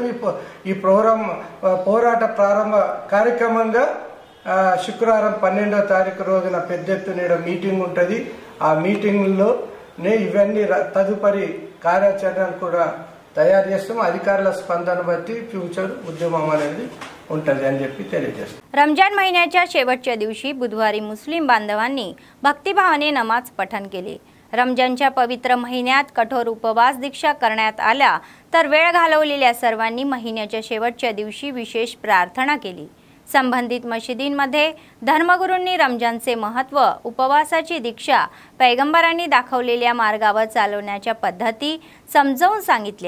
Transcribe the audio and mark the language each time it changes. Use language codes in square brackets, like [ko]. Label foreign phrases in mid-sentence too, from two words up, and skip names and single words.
[te] ఈ పోరాట ప్రారంభ కార్యక్రమంగా శుక్రవారం 12వ తారీఖు రోజున పెద్ద ఎత్తున మీటింగ్ ఉంటుంది. ఆ మీటింగ్లోనే ఇవన్నీ తదుపరి కార్యాచరణను కూడా తయారు చేస్తాం. అధికారుల స్పందన బట్టి ఫ్యూచర్ ఉద్యమం అనేది ఉంటుంది అని చెప్పి తెలియజేస్తాం. [mr] रमजान महिन्याच्या शेवटच्या दिवशी बुधवारी मुस्लिम बांधवांनी भक्तिभावाने नमाज पठण केले. रमजानच्या पवित्र महिन्यात कठोर उपवास दीक्षा करण्यात आल्या तर वेळ घालवलेल्या सर्वांनी महिन्याच्या शेवटच्या दिवशी विशेष प्रार्थना केली. संबंधित मशिदींमध्ये धर्मगुरूंनी रमजानचे महत्त्व, उपवासाची दीक्षा, पैगंबरांनी दाखवलेल्या मार्गावर चालवण्याच्या पद्धती समजावून सांगितल्या.